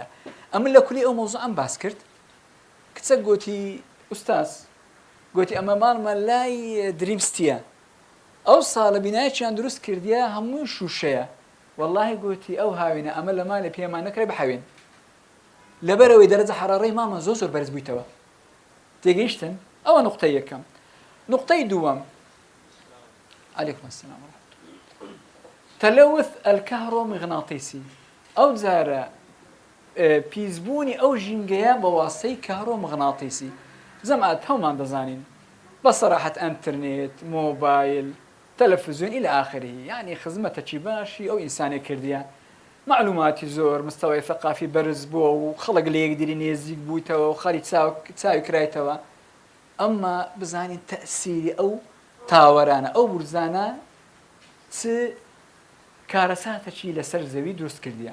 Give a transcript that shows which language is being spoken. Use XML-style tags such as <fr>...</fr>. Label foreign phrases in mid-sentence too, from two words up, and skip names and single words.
<ckb>ئەمن لە کولی ئەو مەوزوعەم باس کرد کچە گوتی ئوستاز گوتی ئەمە ماڵمە لای دریمستیە ئەو ساڵە بینایەکیان دروست کردیە هەموو شوشەیە واللهی گوتی ئەو هاوینە ئەمە لە مالە پێمان نەکرێ بحەوێن لەبەرەوەی دەرەجە حرارەی ماڵمە زۆر بەرز بوویتەوە. تێگەیشتن ئەوە نقطەی یەکەم. نقطەی دووەم</ckb> <ar>عليكم السلام ورحمة الله. تلوث الكهرومغناطيسي أو</ar> <ckb>زارە پیسبوونی ئەو ژینگەیە بە واستەی کارۆمغناطیسی زەمات هەومان دەزانین بە سەراحەت ئەنترنێت، مۆبایل، تەلەڤیزیۆن</ckb> <ar>إلى آخره،</ar> <ckb>یعنی خزمەتەکی باشی ئەو ئینسانی کردیە، معلوماتی زۆر مستەوای ثەقافی بەرز بووە و خەڵک لە یەکدیری نێزیک بوویتەوە و خەڵی چاوی کرایتەوە. ئەمما بزانین تەئسیری ئەو تاوەرانە ئەو بورزانە چ کارەساتێکی لەسەر زەوی دروست کردیە.</ckb>